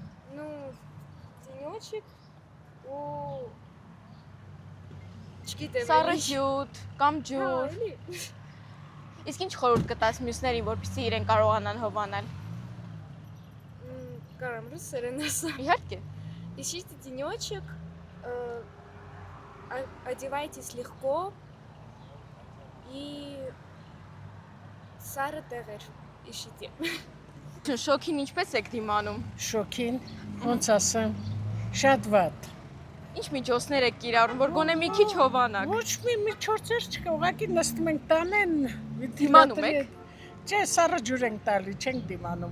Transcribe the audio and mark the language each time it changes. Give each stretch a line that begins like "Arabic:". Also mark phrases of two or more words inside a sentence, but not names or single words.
Armenian: Тенечек ու չգիտեմ։ Սառը ջութ կամ ջուր։ Իսկ ինչ խորհուրդ կտաս մյուսներին, որպեսզի իրեն կարողանան հովանալ։ Կարամ ռուսերեն ասեմ։ Իհարկե։
Russian: Ищите тенечек, одевайтесь легко и
Armenian: սառը տեղեր
Russian: ищите։
Armenian: Շոքին ինչպես եք դիմանում։ Շոքին, ոնց ասեմ, շատ վատ։ Ինչ միջոցներ եք կիրառում, որ գոնե մի քիչ հովանաք։ Ոչ մի միջոցեր չկա, ուղղակի նստում ենք տանեն, Դիմանում եք։ Չէ, սառը ջուր ենք տալի, չենք դիմանում։